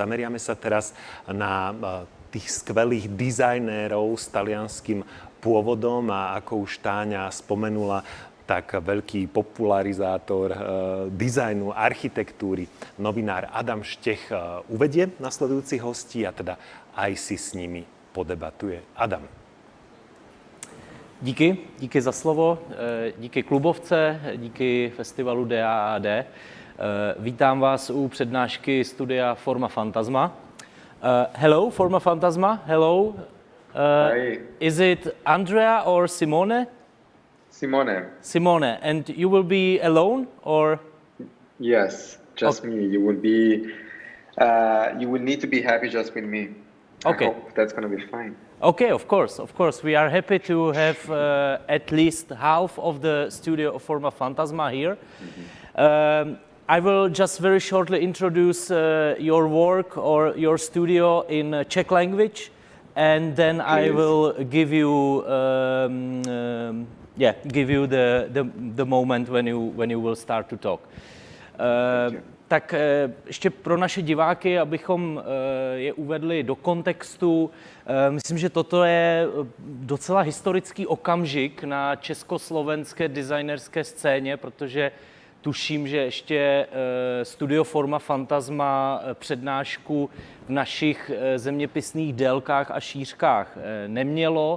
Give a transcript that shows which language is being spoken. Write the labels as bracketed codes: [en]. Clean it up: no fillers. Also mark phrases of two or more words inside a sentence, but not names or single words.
[sk] Zameriame sa teraz na tých skvelých dizajnérov s talianským pôvodom a ako už Táňa spomenula, tak veľký popularizátor dizajnu, architektúry, novinár Adam Štěch uvedie nasledujúcich hostí a teda aj si s nimi podebatuje. Adam. [cs] Díky za slovo, díky Clubovce, díky festivalu Daad. Vítám vás u přednášky studia Formafantasma. [en] Hello, Formafantasma, hello. Hi. Is it Andrea or Simone? Simone. Simone, and you will be alone or? Yes, just me. You will be. You will need to be happy just with me. Okay. I hope that's going to be fine. Okay, of course. We are happy to have at least half of the studio of Formafantasma here. I will just very shortly introduce your work or your studio in Czech language, and then Please. I will give you the moment when you will start to talk. [cs] Tak ještě pro naše diváky, abychom je uvedli do kontextu, myslím, že toto je docela historický okamžik na československé designerské scéně, protože tuším, že ještě studio Formafantasma přednášku v našich zeměpisných délkách a šířkách nemělo.